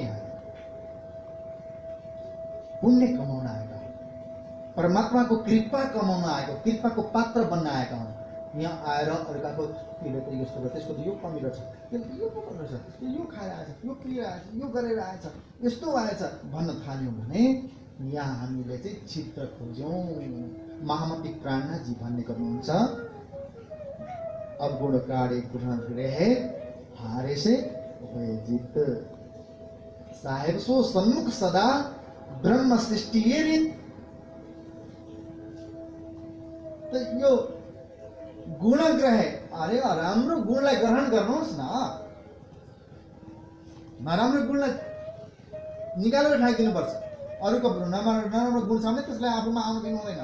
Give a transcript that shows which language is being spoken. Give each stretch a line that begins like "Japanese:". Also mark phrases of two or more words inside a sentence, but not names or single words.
Nepali: हामी पुण्य कमाउन आएका हौँ, परमात्माको कृपा कमाउन आएको, कृपाको पात्र बन्न आएका हौँ। यहाँ आएर अर्काको त्यसले त यस्तो गर्छ, त्यसको त यो कमी रहेछ, त्यसले यो कमी रहेछ, यो खाएर आएछ, यो पिएर आएछ, यो गरेर आएछ, यस्तो आएछ भन्न थाल्यौँ भने यहाँ हामीले चाहिँ छिद्र खोज्यौँ। महामती प्राणनाथजी भन्ने गर्नुहुन्छ,
Hindi: अवगुण काढे पुनः रहे हारे से भए जित, साहेब सो सन्मुख सदा ब्रह्म सृष्टि रीत।
Nepali: त यो गुणग्रह, अरे राम्रो गुणलाई ग्रहण गर्नुहोस् न, नराम्रो गुणलाई निकालेर फ्याँकिदिनुपर्छ। अरूको नराम्रो गुण छ भने त्यसलाई आफूमा आउनु दिनु हुँदैन।